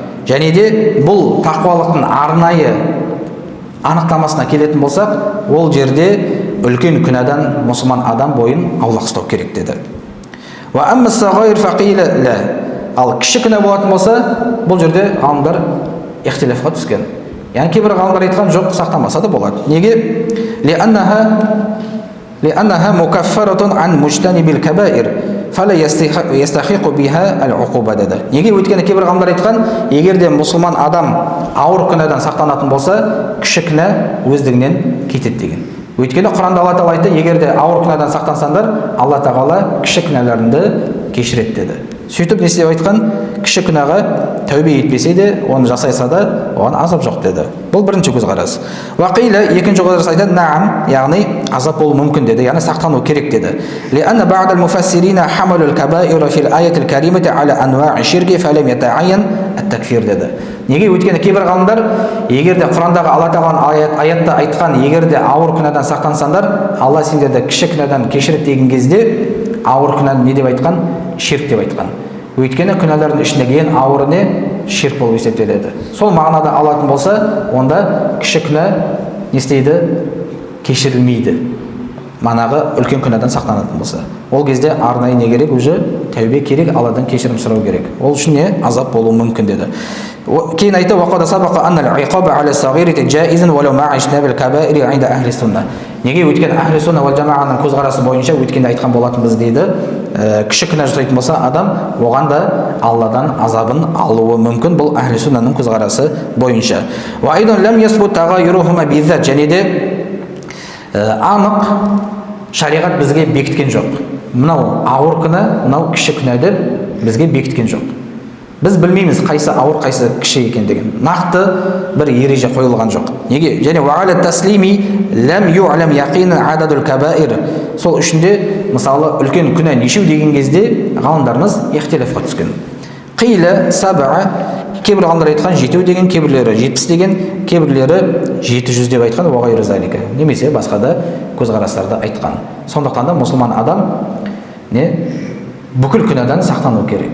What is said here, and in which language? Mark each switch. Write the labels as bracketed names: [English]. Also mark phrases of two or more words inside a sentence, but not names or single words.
[Kazakh] Және де бұл тақуалықтың арнайы анықтамасына келетін болсақ, ол жерде үлкен күнәдан мұсылман адам бойын аулақ ұстау керек деді. [Arabic] وأما الصغائر فقيل لا. [Kazakh] Ал кіші күнә болатын болса, бұл жерде ғалымдар ихтилафқа түскен. Яғни кейбір ғалымдар айтқан жоқ, сақтамаса да болады. [Arabic] Неге? لأنها مكفرة عن مجتنب الكبائر فلا يستحق بها العقوبة деді. Неге? [Kazakh] Өйткені кейбір ғалымдар айтқан, егер де мұсылман адам ауыр күнәдан сақтанатын болса, кіші күнә өздігінен кетеді деген. Өйткені Құранда Алла Тағала айтты, егер де ауыр күнәдан сақтансаңдар, Алла Тағала кіші күнәларыңды кешіреді деді. Сөйтіп не істеп айтқан? Кіші күнәға тәубе етпесе де, оны жасайса да, оған азап жоқ деді. Бұл бірінші көзқарас. Уақила екінші көзқарас айтады: "Наам", яғни азап болуы мүмкін деді, яғни сақтану керек деді. [Arabic] لأن بعض المفسرين حملوا الكبائر في الآية الكريمة على أنواع الشرك فلم يتعين التكفير деді. [Kazakh] Неге? Өйткені кейбір ғалымдар, егер де Құрандағы Алла Тағаланың аятта айтқан, егер де ауыр күнәдан сақтансаңдар, Алла сендерді кіші күнәдан кешіреді деген кезде, ауыр күнәні не деп айтқан? Ширк деп айтқан. Өйткені күнәлардың ішіндегі ең ауыры не? Ширк болып есептеледі. Сол мағынада алатын болса, онда кіші күнә не істейді? Кешірілмейді. Манағы үлкен күнәдан сақтанатын болса. Ол кезде арнайы не керек? Уже тәубе керек, Алладан кешірім сұрау керек. Ол үшін не? Азап болуы мүмкін деді. Кейін айтты: [Arabic] "وقد سبق أن العقاب على الصغيرة جائز ولو مع اجتناب الكبائر عند أهل السنة". [Kazakh] Неге? Өйткені [Arabic] أهل السنة والجماعة [Kazakh] көзқарасы бойынша өткенде айтқан болатынбыз дейді, кіші күнә жасайтын болса адам, оған да Алладан азабын алуы мүмкін. Бұл [Arabic] أهل السنة [Kazakh] көзқарасы бойынша. [Arabic] وأيضا لم يثبت تعيينهما بالذات. [Kazakh] Және де анық шариғат бізге бекіткен жоқ. Мынау ауыр күнә, мынау кіші күнә деп бізге бекіткен жоқ. Біз білмейміз қайсы ауыр, қайсы кіші екендігін. Нақты бір ереже қойылған жоқ. Неге? [Arabic] Және وعلى التسليم لم يعلم يقينا عدد الكبائر. [Kazakh] Сол үшінде мысалы үлкен күнә нешеу деген кезде ғалымдарымыз ихтилафқа түскен. [Arabic] قيل سبع, [Kazakh] кейбір ғалымдар айтқан 7 деген, кейбірлері 70 деген, кейбірлері 700 деп айтқан, [Arabic] وغير ذلك. [Kazakh] Немесе басқа да көзқарастарды айтқан. Сондықтан да мұсылман адам бүкіл күнәдан сақтану керек.